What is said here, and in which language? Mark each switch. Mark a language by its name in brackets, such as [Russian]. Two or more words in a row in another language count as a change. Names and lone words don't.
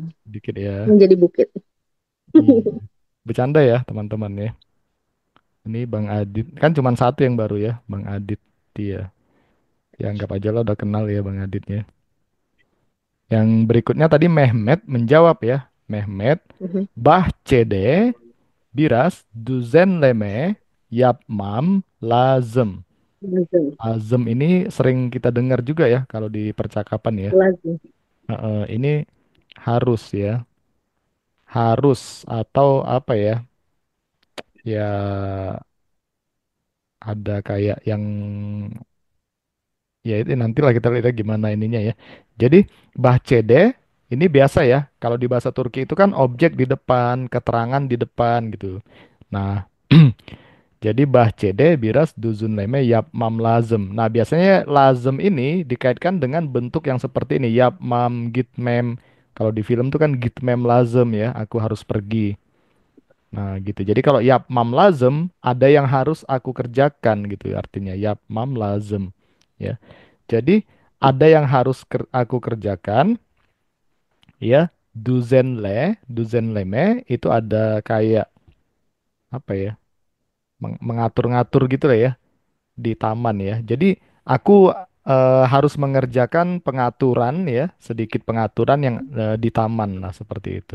[Indonesian] dikit ya. Menjadi bukit. Iya. Bercanda ya teman-teman ya. Ini Bang Adit. Kan cuma satu yang baru ya, Bang Adit. Dia. Ya anggap aja lo udah kenal ya Bang Aditnya. Yang berikutnya tadi Mehmet menjawab ya. Mehmet. Mhm. [Turkish] Bahçede biraz düzenleme yapmam lazım. [Indonesian] Lazım. Lazım ini sering kita dengar juga ya kalau di percakapan ya. Lazım. Ini harus ya. Harus atau apa ya? Ya ada kayak yang ya itu nantilah kita lihat gimana ininya ya. Jadi bahçede ini biasa ya. Kalau di bahasa Turki itu kan objek di depan, keterangan di depan gitu. Nah, jadi [Turkish] bahçede biraz düzenleme yapmam lazım. [Indonesian] Nah, biasanya lazım ini dikaitkan dengan bentuk yang seperti ini, [Turkish] yapmam, gitmem. [Indonesian] Kalau di film tuh kan [Turkish] gitmem lazım [Indonesian] ya, aku harus pergi. Nah, gitu. Jadi kalau [Turkish] yapmam lazım [Indonesian] ada yang harus aku kerjakan gitu artinya [Turkish] yapmam lazım [Indonesian] ya. Jadi ada yang harus aku kerjakan ya. Duzenleme itu ada kayak apa ya? Mengatur-ngatur gitu lah ya di taman ya. Jadi aku harus mengerjakan pengaturan ya, sedikit pengaturan yang di taman lah seperti itu.